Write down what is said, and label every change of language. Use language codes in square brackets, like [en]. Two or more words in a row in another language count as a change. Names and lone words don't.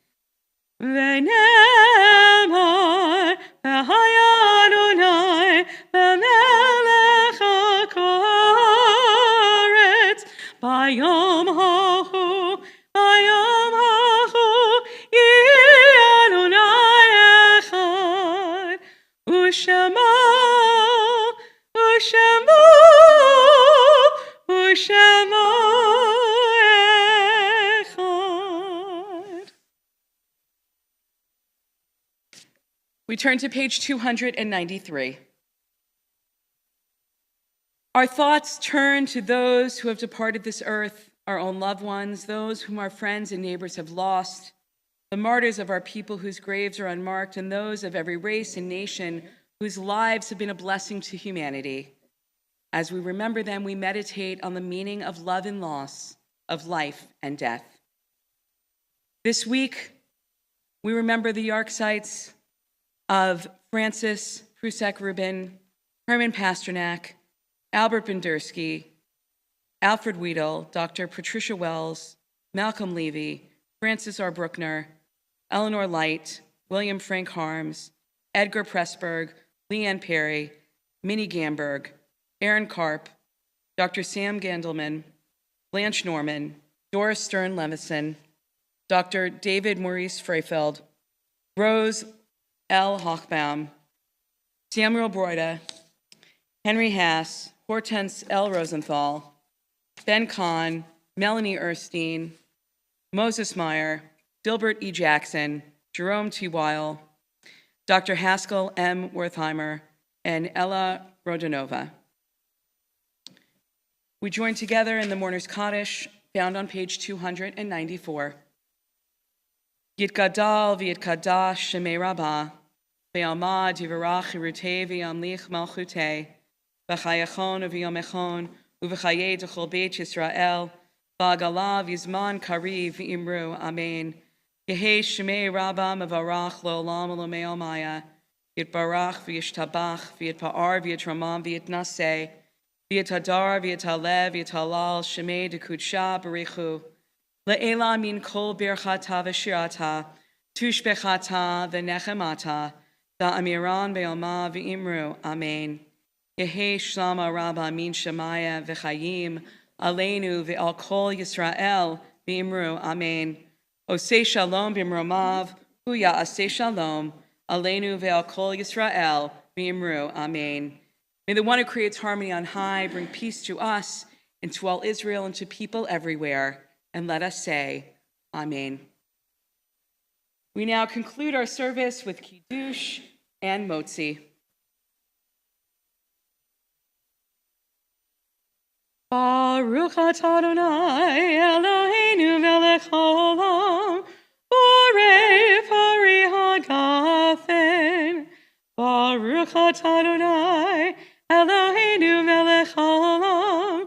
[he] ונאמר והיה ה' ומלך הארץ ביום ההוא יהיה אדני אחד ושמו אחד. [en] We turn to page 293. Our thoughts turn to those who have departed this earth, our own loved ones, those whom our friends and neighbors have lost, the martyrs of our people whose graves are unmarked, and those of every race and nation whose lives have been a blessing to humanity. As we remember them, we meditate on the meaning of love and loss, of life and death. This week, we remember the yahrzeits of Francis Prusek Rubin, Herman Pasternak, Albert Bendersky, Alfred Weedle, Dr. Patricia Wells, Malcolm Levy, Francis R. Bruckner, Eleanor Light, William Frank Harms, Edgar Pressburg, Leanne Perry, Minnie Gamberg, Aaron Karp, Dr. Sam Gandelman, Blanche Norman, Doris Stern Levison, Dr. David Maurice Freifeld, Rose L. Hochbaum, Samuel Broida, Henry Haas, Hortense L. Rosenthal, Ben Kahn, Melanie Erstein, Moses Meyer, Dilbert E. Jackson, Jerome T. Weil, Dr. Haskell M. Wertheimer, and Ella Rodionova. We join together in the Mourner's Kaddish, found on page 294. [arc] יתגדל ויתקדש שמיה רבא, בעלמא די ברא כרעותיה וימליך מלכותיה, בחייכון וביומיכון, ובחיי דכל בית ישראל, בעגלא ובזמן קריב ואמרו, אמן. יהא שמיה רבא מברך לעלם ולעלמי עלמיא, יתברך וישתבח ויתפאר ויתרומם ויתנשא, ויתהדר ויתעלה ויתהלל שמיה דקודשא בריך הוא, לעלא מן כל ברכתא ושירתא, תשבחתא ונחמתא, דאמירן בעלמא ואמרו, אמן. יהא שלמא רבא מן שמיא וחיים, עלינו ועל כל ישראל ואמרו, אמן. [he] עושה שלום במרומיו, הוא יעשה שלום, עלינו ועל כל ישראל ואמרו, amen. [en] May the one who creates harmony on high bring peace to us and to all Israel and to people everywhere. And let us say, amen. We now conclude our service with Kiddush and Motzi. [he] ברוך אתה אדני אלהינו מלך העולם, בורא פרי הגפן. ברוך אתה אדני אלהינו מלך העולם,